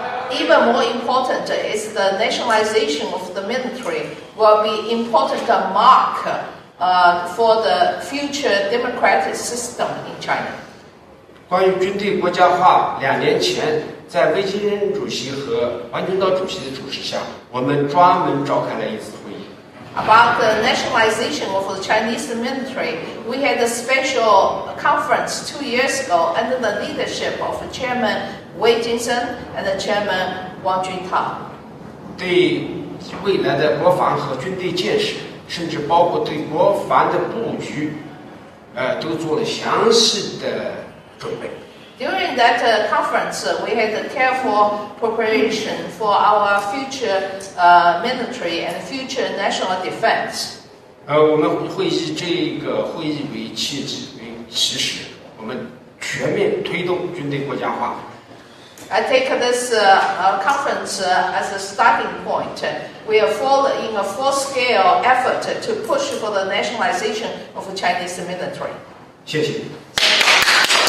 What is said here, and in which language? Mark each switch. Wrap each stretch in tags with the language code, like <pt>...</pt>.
<en>Even more important is the nationalization of the military will be important mark for the future democratic system in China.</en> <zh>关于军队国家化，2年前在魏金仁主席和王军涛主席的主持下，我们专门召开了一次会议。</zh> <en>about the nationalization of the Chinese military. We had a special conference 2 years ago under the leadership of Chairman Wei Jingsheng and the Chairman Wang Juntao.</en> <zh>对未来的国防和军队建设，甚至包括对国防的布局，都做了详细的准备。</zh> <en>During that conference, we had a careful preparation for our future military and future national defense.</en> <zh>我们会以这个会议为契机、为起始，我们全面推动军队国家化。</zh> <en>I take this conference as a starting point. We are in a full-scale effort to push for the nationalization of the Chinese military.</en> <zh>谢谢。</zh>